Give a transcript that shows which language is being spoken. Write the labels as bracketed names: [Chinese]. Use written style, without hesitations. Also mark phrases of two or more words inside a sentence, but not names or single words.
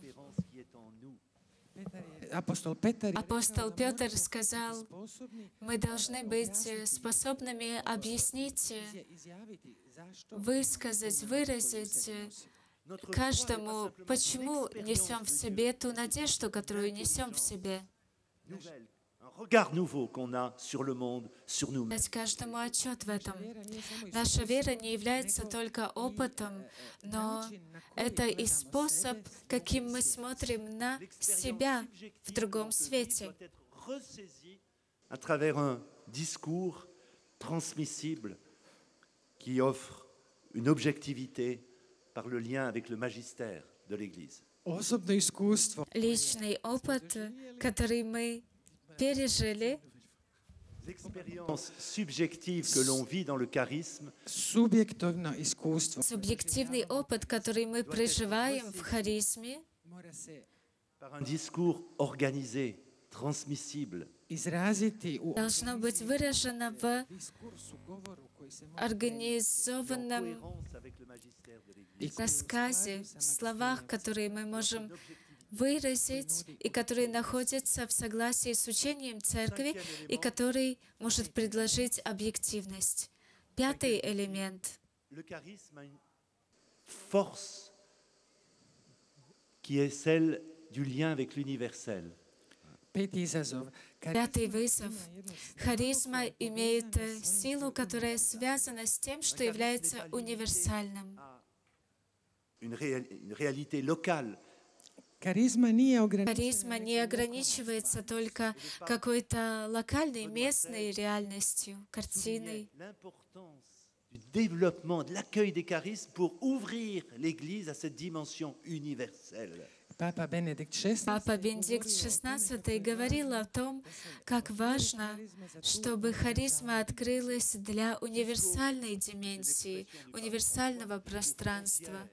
[French] L'espérance qui est en nous. [Croatian] Apostol Petar je [Russian] Апостол [Croatian] rekao da [Russian] Петр [Croatian] moramo biti [Russian] сказал, [Croatian] sposobni [Russian] мы должны быть способными объяснить, [Croatian] izjaviti zašto [Russian] высказать, выразить [French] Notre foi n'est pas [Russian] каждому, [French] simplement [Russian] почему [French] l'expérience [Russian] несем в [French] de [Russian] себе ту надежду, которую несем в себе. [French] nouvelle, un regard nouveau qu'on a sur le monde, sur nous-mêmes. [Russian] Дать каждому отчет в этом. [Croatian] vjera nije samo [Russian] Наша вера не является только опытом, но это и способ, каким мы смотрим на себя в другом свете. [French] Doit être ressaisi à travers un discours transmissible qui offre une objectivité par le lien avec le magistère de l'Église. [Croatian] osobno iskustvo. [Russian] Личный опыт, который мы пережили, [French] L'expérience subjective que l'on vit dans le charisme [Croatian] Subjektivno iskustvo [Russian] субъективный опыт, который мы проживаем в харизме, [Croatian] mora se [French] par un discours organisé, transmissible, [Croatian] izraziti u [Russian] должно быть выражено в [Croatian] diskursu, govoru koji se može [French] en [Russian] организованном [French] cohérence avec le magistère de l'Église. [Russian] рассказе, в словах, которые мы можем выразить и который находится в согласии с учением Церкви и который может предложить объективность. Пятый элемент. [French] Le charisme a une force qui est celle du lien avec l'universel. [Croatian] peti izazov. [Russian] Пятый вызов. Харизма имеет силу, которая связана с тем, что является универсальным. [French] Une réalité locale. [Croatian] Karizma nije ograničena. [Russian] Харизма не ограничивается только какой-то локальной, местной реальностью, картиной. [French] L'importance du développement, de l'accueil des charismes pour ouvrir l'Église à cette dimension universelle. [Croatian] Papa Benedikt XVI [Russian] Папа Бенедикт XVI говорил о том, как важно, чтобы харизма открылась для универсальной дименсии, универсального пространства.